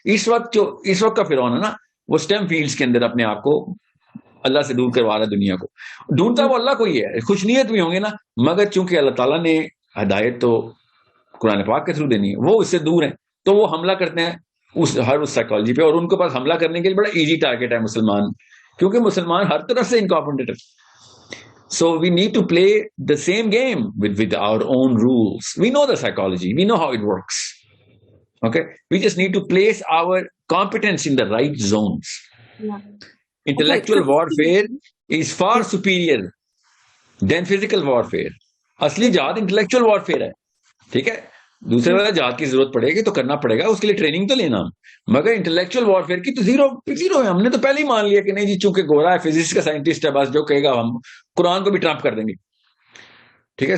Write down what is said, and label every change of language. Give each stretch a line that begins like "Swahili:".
Urdu: اس وقت کا فرعون ہے نا, وہ اسٹیم فیلڈز کے اندر اپنے آپ کو اللہ سے دور کروا رہا ہے, دنیا کو ڈھونڈتا وہ اللہ کو ہی ہے. خوش نیت بھی ہوں گے نا, مگر چونکہ اللہ تعالیٰ نے ہدایت تو قرآن پاک کے تھرو دینی ہے, وہ اس سے دور ہیں, تو وہ حملہ کرتے ہیں اس سائیکالوجی پہ, اور ان کے پاس حملہ کرنے کے لیے بڑا ایزی ٹارگیٹ ہے مسلمان, کیونکہ مسلمان ہر طرف سے انکمپیٹنٹ ہے.
English: So we need to play the same game with our own rules. We know the psychology, we know how it works. Okay, we just need to place our competence in the right zones. Yeah. Intellectual warfare is far superior than physical warfare.
Urdu: اصلی جہاد intellectual warfare ہے, ٹھیک ہے. دوسرے والا جہاد کی ضرورت پڑے گی تو کرنا پڑے گا, اس کے لیے ٹریننگ تو لینا, مگر انٹلیکچوئل وارفیئر کی تو زیرو ہے. ہم نے تو پہلے ہی مان لیا کہ نہیں جی, چونکہ گورا ہے, فزکس کا سائنٹسٹ ہے, بس جو کہے گا ہم قرآن کو بھی ٹرمپ کر دیں گے, ٹھیک ہے.